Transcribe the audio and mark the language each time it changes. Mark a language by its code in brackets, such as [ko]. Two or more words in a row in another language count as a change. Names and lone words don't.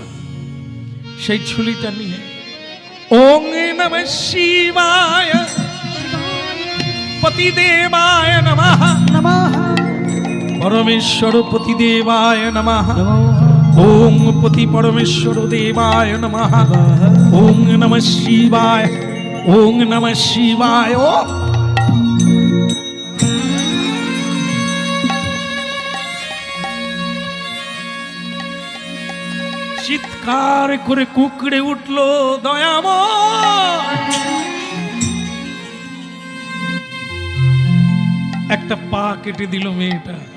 [bn] সেই ছুরিটা নিয়ে [sa] ওং নমঃ শিবায় পতিদেবায় নমঃ, পরমেশ্বর পতিদেবায় নমঃ, ওং পতি পরমেশ্বর দেবায় নমঃ, ওং নমঃ শিবায়, ওং নমঃ শিবায়। [bn] ও চিৎকার করে কুকড়ে উঠল দয়াময়। একটা পা কেটে দিল মেয়েটা।